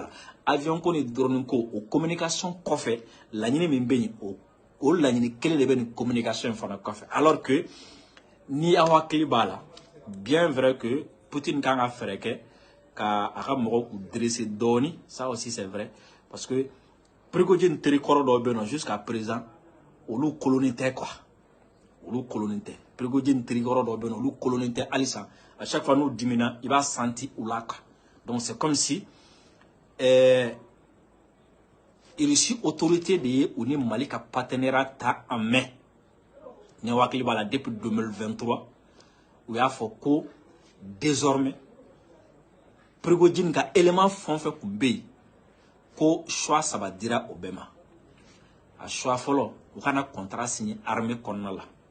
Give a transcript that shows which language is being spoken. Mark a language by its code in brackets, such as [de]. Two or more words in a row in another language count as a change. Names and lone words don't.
[bm] bala avion ko ni drone ko o communication kɔfɛ laɲini min bɛ yen o laɲini kelen de bɛ ni communication in fana kɔfɛ [fr] alors que [bm] ni aw hakili b'a la [fr] bien vrai que [bm] Poutine kan ka fɛɛrɛ kɛ ka a ka mɔgɔw k'u dresser dɔɔni [fr] ça aussi c'est vrai parce que [bm] Prigojine teri kɔrɔ dɔw bɛ yen [fr] jusqu'à présent [bm] olu colonie tɛ quoi olu colonie tɛ Prigojine teri kɔrɔ dɔw bɛ yen olu colonie tɛ halisa [fr] à chaque fois [bm] n'u dimina i b'a senti u la quoi [fr] donc c'est comme si [bm] Russie autorité de ye u ni Mali ka partenariat ta [fr] en main [bm] ne hakili b'a la depuis 2023 u y'a fɔ ko désormais Prigojine ka élément fɛn o fɛn kun bɛ yen ko choix saba dira o bɛɛ ma a choix fɔlɔ u kana [fr] contrat signé armée [bm] kɔnɔna la